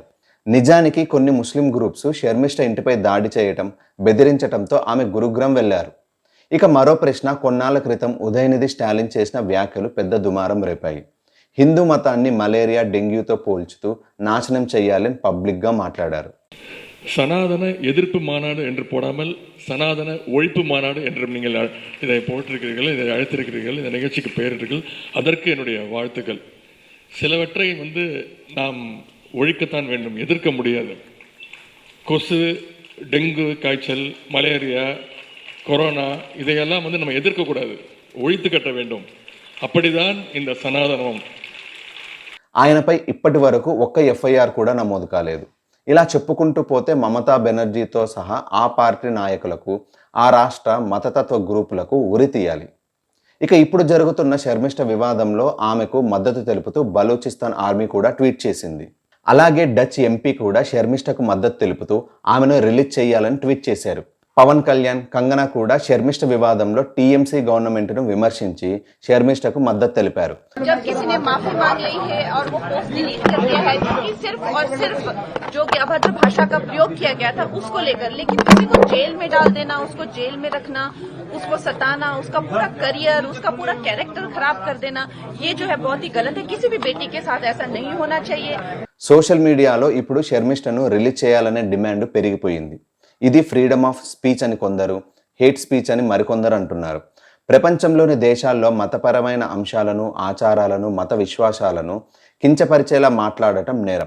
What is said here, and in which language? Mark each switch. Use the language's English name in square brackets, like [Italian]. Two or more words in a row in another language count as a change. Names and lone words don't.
[Telugu] నిజానికి కొన్ని ముస్లిం గ్రూప్స్ షర్మిష్ఠ ఇంటిపై దాడి చేయటం, బెదిరించటంతో ఆమె గురుగ్రామ్ వెళ్లారు. ఇక మరో ప్రశ్న, కొన్నాళ్ల క్రితం ఉదయనిధి స్టాలిన్ చేసిన వ్యాఖ్యలు పెద్ద దుమారం రేపాయి. హిందూ మతాన్ని మలేరియా, డెంగ్యూతో పోల్చుతూ నాశనం చేయాలని పబ్లిక్గా మాట్లాడారు. [Tamil] சனாதன எதிர்ப்பு மாநாடு என்று போடாமல் சனாதன ஒழிப்பு மாநாடு என்று நீங்கள் இதை போட்டிருக்கிறீர்கள், இதை அழைத்திருக்கிறீர்கள், இந்த நிகழ்ச்சிக்கு பெயரிட்டீர்கள். அதற்கு என்னுடைய வாழ்த்துக்கள். சிலவற்றை நாம் ஒழிக்கத்தான் வேண்டும், எதிர்க்க முடியாது. கொசு, டெங்கு காய்ச்சல், மலேரியா, கொரோனா இதையெல்லாம் நம்ம எதிர்க்கக்கூடாது, ஒழித்து கட்ட வேண்டும். அப்படிதான் இந்த సనాతనం. [Telugu] ఆయనపై ఇప్పటి వరకు ఒక్క ఎఫ్ఐఆర్ కూడా నమోదు కాలేదు. ఇలా చెప్పుకుంటూ పోతే మమతా బెనర్జీతో సహా ఆ పార్టీ నాయకులకు, ఆ రాష్ట్ర మతతత్వ గ్రూపులకు ఉరి తీయాలి. ఇక ఇప్పుడు జరుగుతున్న షర్మిష్ఠ వివాదంలో ఆమెకు మద్దతు తెలుపుతూ బలూచిస్తాన్ ఆర్మీ కూడా ట్వీట్ చేసింది. అలాగే డచ్ ఎంపీ కూడా షర్మిష్ఠకు మద్దతు తెలుపుతూ ఆమెను రిలీజ్ చేయాలని ట్వీట్ చేశారు. పవన్ కళ్యాణ్, కంగనా కూడా షర్మిష్ఠ వివాదంలో టీఎంసీ గవర్నమెంట్ను విమర్శించి షర్మిష్ఠకు మద్దతు తెలిపారు. [Hindi] जब किसी ने माफी मांग ली है और वो पोस्ट डिलीट कर दिया है क्योंकि सिर्फ और सिर्फ जो कि अभद्र भाषा का प्रयोग किया गया था उसको लेकर, लेकिन किसी को जेल में डाल देना, उसको जेल में रखना, उसको सताना, उसका पूरा करियर, उसका पूरा कैरेक्टर खराब कर देना, ये जो है बहुत ही गलत है. किसी भी बेटी के साथ ऐसा नहीं होना चाहिए. [Telugu] సోషల్ మీడియాలో ఇప్పుడు షర్మిష్ఠను రిలీజ్ చేయాలనే డిమాండ్ పెరిగిపోయింది. ఇది [English] freedom of speech [Telugu] అని కొందరు, [English] hate speech [Telugu] అని మరికొందరు అంటున్నారు. ప్రపంచంలోని దేశాల్లో మతపరమైన అంశాలను, ఆచారాలను, మత విశ్వాసాలను కించపరిచేలా మాట్లాడటం నేరం.